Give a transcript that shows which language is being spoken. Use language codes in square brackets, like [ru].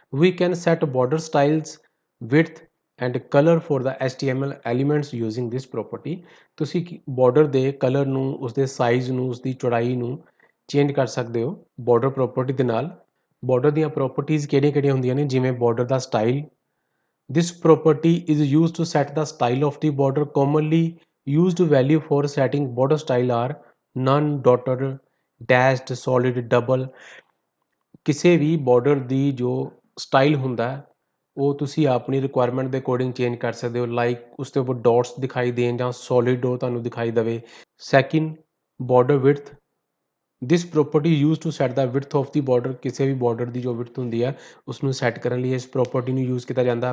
[en] We can set border styles, width and colour for the HTML elements using this property. [pa] ਤੁਸੀਂ border ਦੇ colour ਨੂੰ, ਉਸਦੇ size ਨੂੰ, ਉਸਦੀ ਚੌੜਾਈ ਨੂੰ ਚੇਂਜ ਕਰ ਸਕਦੇ ਹੋ ਬਾਰਡਰ ਪ੍ਰੋਪਰਟੀ ਦੇ ਨਾਲ। ਬਾਰਡਰ ਦੀਆਂ ਪ੍ਰੋਪਰਟੀਜ਼ ਕਿਹੜੀਆਂ-ਕਿਹੜੀਆਂ ਹੁੰਦੀਆਂ ਨੇ? ਜਿਵੇਂ border ਦਾ style. [en] This property is used to set the style of the border। Commonly used value for setting border style are none, dotted, dashed, solid, double। [pa] ਕਿਸੇ ਵੀ border ਦੀ ਜੋ style ਹੁੰਦਾ ਉਹ ਤੁਸੀਂ ਆਪਣੀ ਰਿਕੁਆਇਰਮੈਂਟ ਦੇ ਅਕੋਰਡਿੰਗ ਚੇਂਜ ਕਰ ਸਕਦੇ ਹੋ, ਲਾਈਕ ਉਸ ਦੇ ਉੱਪਰ ਡੋਟਸ ਦਿਖਾਈ ਦੇਣ ਜਾਂ ਸੋਲਿਡ ਉਹ ਤੁਹਾਨੂੰ ਦਿਖਾਈ ਦੇਵੇ। [en] Second, border width. This property use to set the width of the border. [pa] ਕਿਸੇ ਵੀ ਬਾਰਡਰ ਦੀ ਜੋ ਵਿਡਥ ਹੁੰਦੀ ਹੈ ਉਸਨੂੰ ਸੈੱਟ ਕਰਨ ਲਈ ਇਸ ਪ੍ਰੋਪਰਟੀ ਨੂੰ ਯੂਜ਼ ਕੀਤਾ ਜਾਂਦਾ।